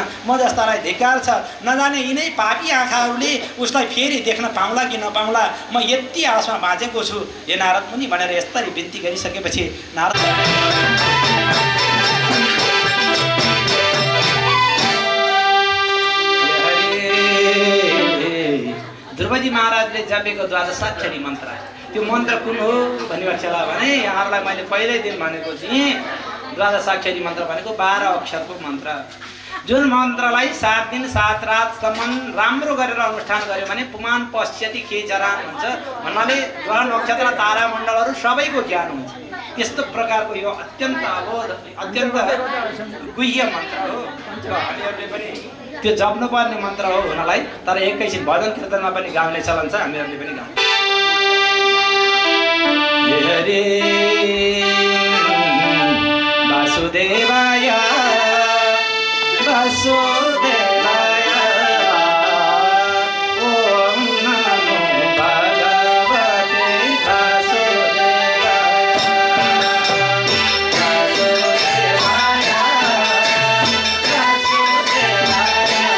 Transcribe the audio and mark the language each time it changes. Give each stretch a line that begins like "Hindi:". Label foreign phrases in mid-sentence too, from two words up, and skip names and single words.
Nepali: म जस्तालाई धिक्कार छ, नजाने यिनै पापी आँखाहरूले उसलाई फेरि देख्न पाउँला कि नपाउँला, म यति आशमा बाँचेको छु हे नारद मुनि भनेर यस्तरी बिन्ती गरिसकेपछि नारद ध्रुवजी महाराजले जपेको द्वादशाक्षरी मन्त्र। त्यो मन्त्र कुन हो भन्ने पक्षलाई भने यहाँहरूलाई मैले पहिल्यै दिन भनेको थिएँ, द्वादशाक्षरी मन्त्र भनेको 12 अक्षरको मन्त्र, जुन मन्त्रलाई 7 दिन 7 रातसम्म राम्रो गरेर अनुष्ठान गर्यो भने
Sanskrit: पुमान पश्यति खेचरान
Nepali: हुन्छ भन्नाले ग्रह नक्षत्र तारामण्डलहरू सबैको ज्ञान हुन्छ। त्यस्तो प्रकारको यो अत्यन्त अबोध अत्यन्त गुह्य मन्त्र हो। हामीहरूले पनि त्यो जप्नुपर्ने मन्त्र हो हुनलाई, तर एकैछिन भजन कीर्तनमा पनि गाउने चलन छ, हामीहरूले पनि गाउँ।
Sanskrit: हरे वासुदेवाय वासुदेवाय ओम नमो भगवते वासुदेवाय वासुदेवाय वासुदेवाय